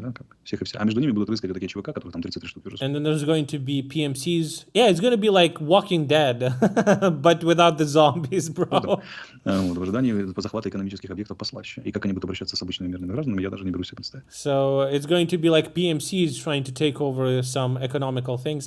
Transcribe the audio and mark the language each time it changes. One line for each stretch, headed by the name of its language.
Russian: Да, всех и вся. А между ними будут выскочить такие ЧВК, которые там 33 штуки уже.
English: And then there's going to be PMCs. Yeah, it's going to be like Walking Dead, but without the zombies, bro.
Russian: Вот, в ожидании захвата экономических объектов послаще. И как они будут обращаться с обычными мирными гражданами, я даже не берусь себе представить.
English: So it's going to be like PMCs trying to take over some economical things.